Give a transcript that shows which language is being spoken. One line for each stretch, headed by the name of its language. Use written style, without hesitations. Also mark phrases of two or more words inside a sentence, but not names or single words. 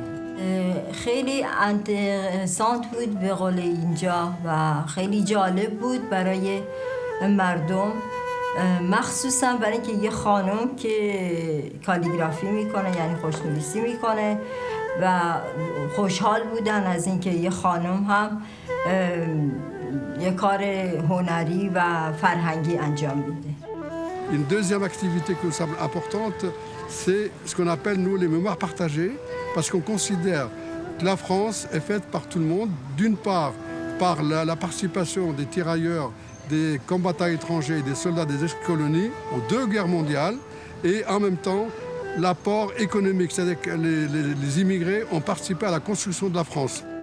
Persian: خیلی انترسانت بود به قول اینجا و خیلی جالب بود برای مردم، مخصوصا برای اینکه یه خانم که کالیگرافی میکنه یعنی خوشنویسی میکنه و خوشحال بودن از اینکه یه خانم هم یه کار هنری و فرهنگی انجام میده.
French: Une deuxième activité qui nous semble importante, c'est ce qu'on appelle, nous, les mémoires partagées, parce qu'on considère que la France est faite par tout le monde, d'une part par la participation des tirailleurs, des combattants étrangers et des soldats des ex-colonies aux 2 guerres mondiales, et en même temps l'apport économique, c'est-à-dire que les immigrés ont participé à la construction de la France.